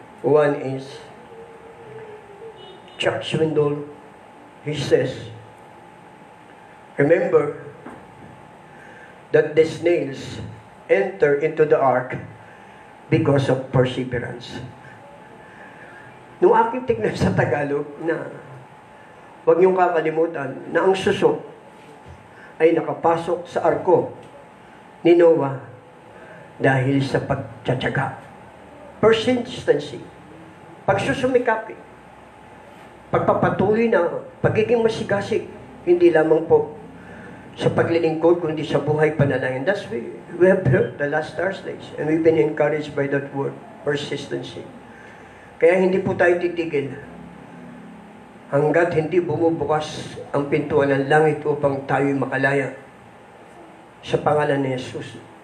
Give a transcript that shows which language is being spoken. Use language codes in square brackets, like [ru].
[en] One is Chuck Swindoll. He says, remember that the snails enter into the ark because of perseverance. [tl] Nung aking tignan sa Tagalog na huwag niyong kakalimutan na ang suso ay nakapasok sa arko ni Noah dahil sa pagtsatsaga. Persistency. Pagsusumikap. Pagpapatuloy na pagiging masigasig. Hindi lamang po sa paglilingkod, kundi sa buhay panalangin. [en] That's we have heard the last Thursdays. And we've been encouraged by that word, persistency. [tl] Kaya hindi po tayo titigil hanggat hindi bumubukas ang pintuan ng langit upang tayo'y makalaya sa pangalan ni Jesus.